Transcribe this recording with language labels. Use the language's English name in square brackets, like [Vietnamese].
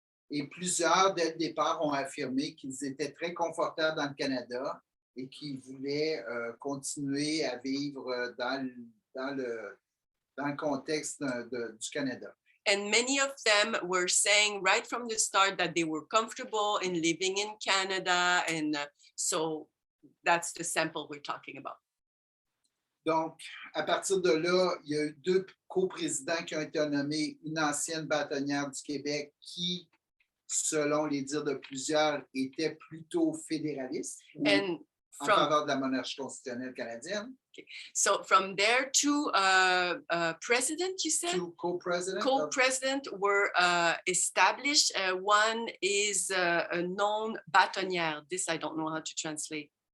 [French] Et plusieurs, dès le départ, ont affirmé qu'ils étaient très confortables dans le Canada et qu'ils voulaient continuer à vivre dans le contexte du Canada. [English] And many of them were saying right from the start that they were comfortable in living in Canada. And so that's the sample we're talking about. [French] Donc, à partir de là, il y a eu 2 coprésidents qui ont été nommés, une ancienne bâtonnière du Québec qui, selon les dires de plusieurs, était plutôt fédéraliste [English] And [French] en faveur de la monarchie constitutionnelle canadienne. [English] Okay. So from there, 2 presidents, you said? 2 co-presidents. Co-presidents were established. One is a known bâtonnière. This I don't know how to translate.